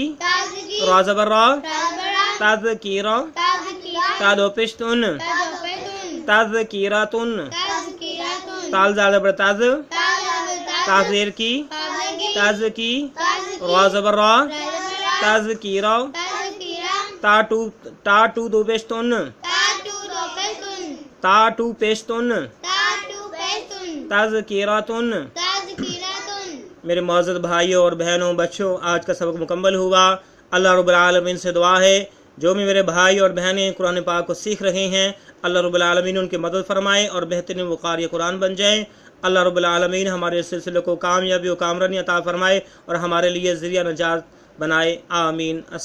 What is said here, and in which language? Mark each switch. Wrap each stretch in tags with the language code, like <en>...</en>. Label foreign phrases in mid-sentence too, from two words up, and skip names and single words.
<ur>را زبر را، تاز کی را، تا دو پیش تون، تاز کی را تون، تال زال زبر تاز، کاف زیر کی، تاز کی، را زبر را، تاز کی را، تا ٹو دو پیش تون، تا ٹو پیش تون، تاز کی را تون۔ میرے معزز بھائیوں اور بہنوں، بچوں، آج کا سبق مکمل ہوا۔ اللہ رب العالمین سے دعا ہے جو بھی میرے بھائی اور بہنیں قرآن پاک کو سیکھ رہے ہیں، اللہ رب العالمین ان کی مدد فرمائے اور بہترین وہ قاری قرآن بن جائیں۔ اللہ رب العالمین ہمارے سلسلے کو کامیابی و کامرانی عطا فرمائے اور ہمارے لیے ذریعہ نجات بنائے، آمین۔</ur>